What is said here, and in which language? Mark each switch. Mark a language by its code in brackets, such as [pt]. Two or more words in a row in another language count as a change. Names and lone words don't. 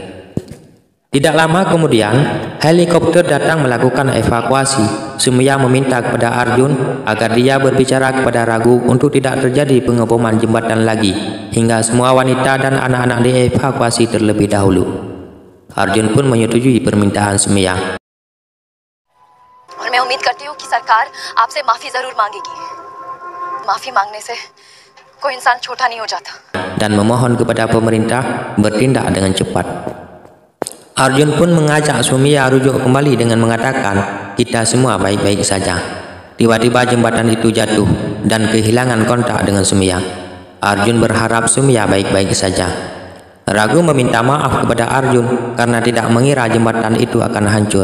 [id] Tidak lama kemudian, helikopter datang melakukan evakuasi. Sumiya meminta kepada Arjun agar dia berbicara kepada Raghu untuk tidak terjadi pengeboman jembatan lagi, hingga semua wanita dan anak-anak dievakuasi terlebih dahulu. Arjun pun menyetujui permintaan Sumiya. [hi] और मैं उम्मीद करती हूँ कि सरकार आपसे माफी जरूर मांगेगी. माफी मांगने से कोई इंसान छोटा नहीं हो जाता. [id] Dan memohon kepada pemerintah bertindak dengan cepat. Arjun pun mengajak Sumiya rujuk kembali dengan mengatakan, kita semua baik-baik saja. Tiba-tiba jembatan itu jatuh dan kehilangan kontak dengan Sumiya. Arjun berharap Sumiya baik-baik saja. Ragu meminta maaf kepada Arjun karena tidak mengira jembatan itu akan hancur.